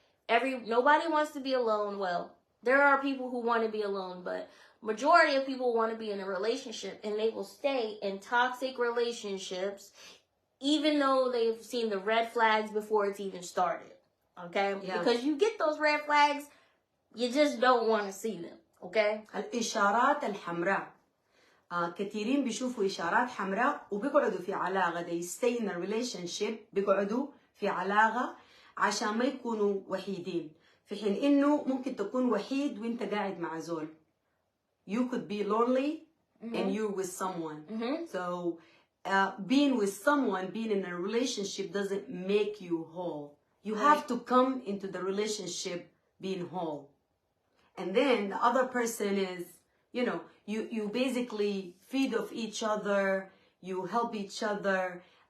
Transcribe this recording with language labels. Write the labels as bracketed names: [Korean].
[English] Nobody wants to be alone. Well, there are people who want to be alone, but majority of people want to be in a relationship, and they will stay in toxic relationships even though they've seen the red flags before it's even started. Okay? Yeah. Because you get those red flags, you just don't want to see them. Okay? [Arabic] الإشارات الحمراء. كثيرين بيشوفوا إشارات حمراء وبيقعدوا في علاقة. [English] they stay in a relationship، [Arabic] بيقعدوا في علاقة عشان ما يكونوا وحيدين، في حين إنه ممكن تكون وحيد وإنت قاعد مع زول. [English] you could be lonely and you're with someone. So being with someone, being in a relationship doesn't make you whole. You have to come into the relationship being whole. And then the other person is, you know, you basically feed off each other, you help each other.